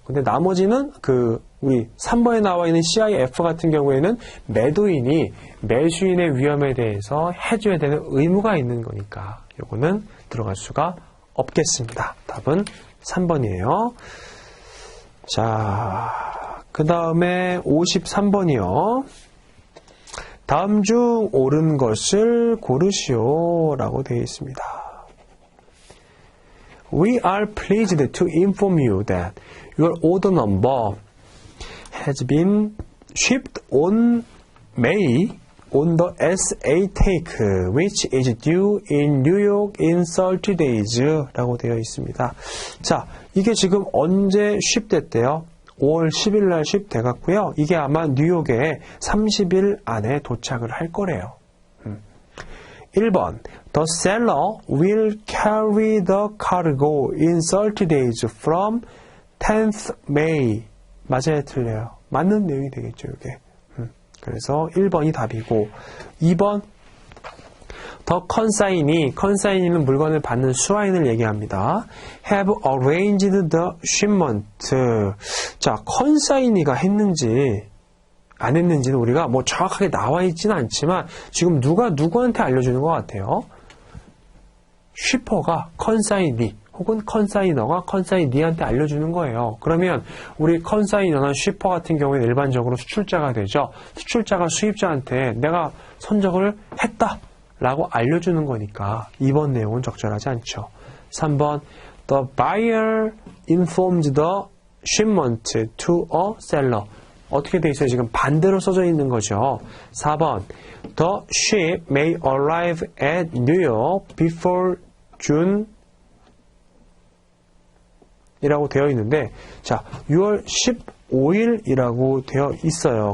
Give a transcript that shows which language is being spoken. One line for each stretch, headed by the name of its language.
Korean: 근데 나머지는 우리 3번에 나와 있는 CIF 같은 경우에는 매도인이 매수인의 위험에 대해서 해줘야 되는 의무가 있는 거니까 요거는 들어갈 수가 없겠습니다. 답은 3번이에요. 자, 그 다음에 53번이요. 다음 중 옳은 것을 고르시오 라고 되어 있습니다.
English: We are pleased to inform you that your order number has been shipped on May on the SA take, which is due in New York in 30 days
Korean: 라고 되어 있습니다. 자, 이게 지금 언제 ship됐대요? 5월 10일 날 ship 돼갔고요. 이게 아마 뉴욕에 30일 안에 도착을 할 거래요.
English: 1번 The seller will carry the cargo in 30 days from 10th May.
Korean: 맞아요, 틀려요? 맞는 내용이 되겠죠, 이게. 그래서 1번이 답이고 2번 The consignee, 물건을 받는 수화인을 얘기합니다.
English: Have arranged the shipment.
Korean: 자, consignee가 했는지 안 했는지는 우리가 뭐 정확하게 나와 있지는 않지만 지금 누가 누구한테 알려주는 것 같아요. 쉬퍼가 consignee 혹은 컨사이너가 컨사이니한테 알려주는 거예요. 그러면 우리 컨사이너나 쉬퍼 같은 경우에는 일반적으로 수출자가 되죠. 수출자가 수입자한테 내가 선적을 했다라고 알려주는 거니까 2번 내용은 적절하지 않죠.
English: 3번 The buyer informs the shipment to a seller.
Korean: 어떻게 돼 있어요? 지금 반대로 써져 있는 거죠. 4번
English: The ship may arrive at New York before June
Korean: 이라고 되어 있는데, 자, 6월 15일이라고 되어 있어요.